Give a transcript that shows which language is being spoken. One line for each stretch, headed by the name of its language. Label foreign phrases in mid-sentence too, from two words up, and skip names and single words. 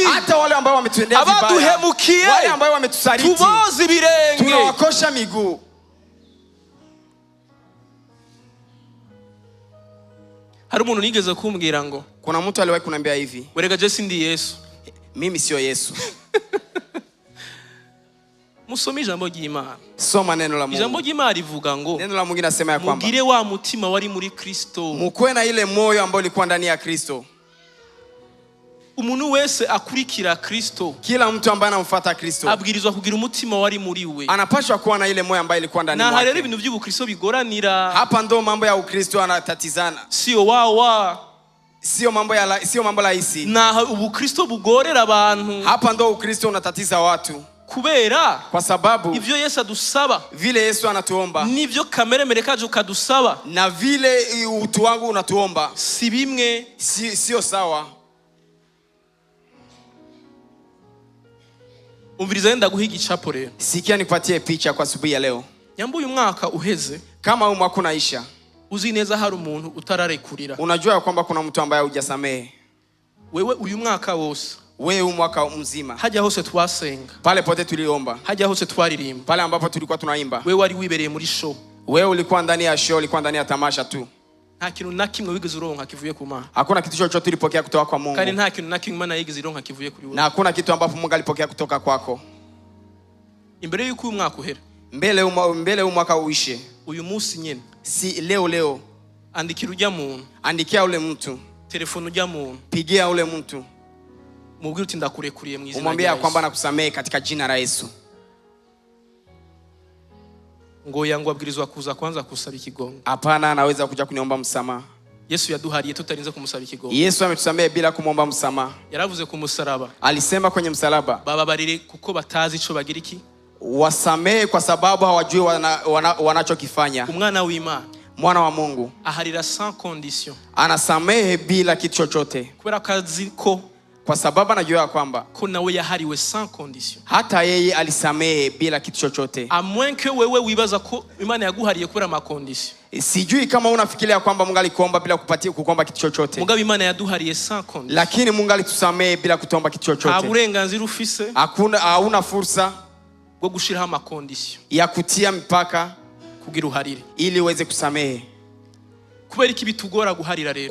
Swahili: Hata wale ambao wametutendea vibaya.
Rundi: Abaduhemukiye.
Swahili: Wale ambao wametusaliti.
Rundi: Tuboze ibirenge.
Swahili: Tunawakosha miguu.
Rundi: Hari umuntu nigeze kumbwira ngo
Swahili: kuna mtu aliwahi kuniambia hivi,
Rundi: werega je sindi Yesu.
Swahili: Mimi sio Yesu.
Rundi: Musome ijambo ry'Imana.
Swahili: Soma neno la Mungu.
Rundi: Ijambo ry'Imana rivuga ngo
Swahili: neno la Mungu linasema ya kwamba
Rundi: mugire wa mutima wari muri Kristo.
Swahili: Mukwe na ile moyo ambao ulikuwa ndani ya Kristo.
Rundi: Umuntu wese akurikira Kristo.
Swahili: Kila mtu ambaye anamfuata Kristo
Rundi: abwirizwa kugira umutima wari muri we.
Swahili: Anapaswa kuwa na ile moyo ambayo ilikuwa ndani mwake.
Rundi: Na harero ibintu by'ubukristo bigoranira.
Swahili: Hapa ndo mambo ya Ukristo anatatizana. Sio wawa. Sio mambo rahisi.
Rundi: Na ubukristo bugorera abantu.
Swahili: Hapa ndo Ukristo unatatiza watu.
Rundi: Kubera
Swahili: kwa sababu
Rundi: ivyo Yesu adusaba,
Swahili: vile Yesu anatuomba,
Rundi: nivyo kamere merekaje ukadusaba,
Swahili: na vile utu wangu unatuomba
Rundi: si bimwe,
Swahili: sio sawa.
Rundi: Umviriza nenda guhiga icapo rero.
Swahili: Sikia nipatie picha kwa asubuhi ya leo.
Rundi: Nyambo uyu mwaka uheze,
Swahili: kama uyu mwaka unaisha,
Rundi: uzi neza hari umuntu utararekurira.
Swahili: Unajua kwamba kuna mtu ambaye hujasamehe.
Rundi: Wewe uyu mwaka wose,
Swahili: wewe uyu mwaka mzima,
Rundi: hajya hose twasenga,
Swahili: pale pote tuliomba,
Rundi: hajya hose twaririmba,
Swahili: pale ambapo tulikuwa tunaimba,
Rundi: wewe wari wibereye muri show,
Swahili: wewe ulikuwa ndani ya show, ulikuwa ndani ya tamasha tu.
Rundi: Nta kintu na kimwe wigeze uronka kivuye ku Mana.
Swahili: Hakuna kitu chochote ulipokea kutoka kwa Mungu.
Rundi: Kandi nta kintu na kimwe Mana yigeze ironka kivuye kuri wewe.
Swahili: Na hakuna kitu ambapo Mungu alipokea kutoka kwako.
Rundi: Imbere yuko uyu mwaka uhera,
Swahili: mbele uyu mwaka uishe,
Rundi: uyu munsi nyene,
Swahili: si leo,
Rundi: andikira ujya muntu,
Swahili: andikia ule mtu,
Rundi: telefone ujya muntu,
Swahili: pigia ule mtu,
Rundi: mubwire uti ndakurekuriye mu izina rya Yesu.
Swahili: Umwambie kwamba nakusamehe katika jina la Yesu.
Rundi: Ngo yangu abwirizwa kuza kwanza kusaba ikigongo.
Swahili: Hapana, anaweza kuja kuniomba msamaha.
Rundi: Yesu yaduhariye tutarinze kumusaba ikigongo.
Swahili: Yesu ametusamehe bila kumwomba msamaha.
Rundi: Yaravuze ku musaraba,
Swahili: alisema kwenye msalaba,
Rundi: bababarire kuko batazi ico bagira iki,
Swahili: wasamehe kwa sababu hawajui wanachokifanya.
Rundi: Umwana w'Imana,
Swahili: mwana wa Mungu,
Rundi: aharira
French: sans condition,
Swahili: anasamehe bila kitu chochote,
Rundi: kubera kazi ko,
Swahili: kwa sababu anajua kwamba
Rundi: ko nawe yahariwe
French: sans condition.
Swahili: Hata yeye alisamehe bila kitu chochote.
French: A moins que
Rundi: wewe wibaza ko Imana yaguhariye kubera ama condition.
Swahili: Sijui kama unafikiria kwamba Mungu alikuomba bila kukuomba kitu chochote.
Rundi: Mugabe Imana yaduhariye
French: sans condition.
Swahili: Lakini Mungu alitusamehe bila kutomba kitu chochote.
Rundi: Aburenganzira ufise,
Swahili: hauna fursa
Rundi: bwo gushiraho ama condition
Swahili: ya kutia mipaka
Rundi: kugira uharire,
Swahili: ili uweze kusamehe.
Rundi: Kubera iki bitugora guharira rero?